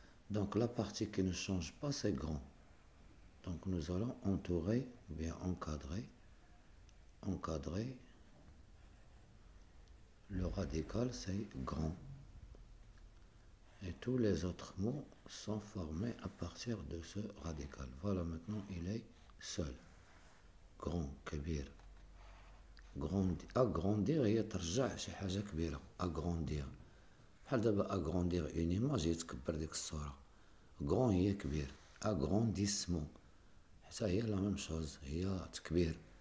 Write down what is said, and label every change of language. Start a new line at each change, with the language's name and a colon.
French: Donc la partie qui ne change pas, c'est grand. Donc nous allons entourer ou bien encadrer. Encadrer. Le radical, c'est grand. Et tous les autres mots sont formés à partir de ce radical. Voilà, maintenant il est seul. Grand,
Arabic: كبير. Agrandir هي ترجع شي حاجة كبيرة.
French: Agrandir.
Arabic: بحال دابا
French: agrandir une image
Arabic: يتكبر ديك الصورة. Grand هي كبير. Agrandissement حتى هي
French: la même chose،
Arabic: هي تكبير.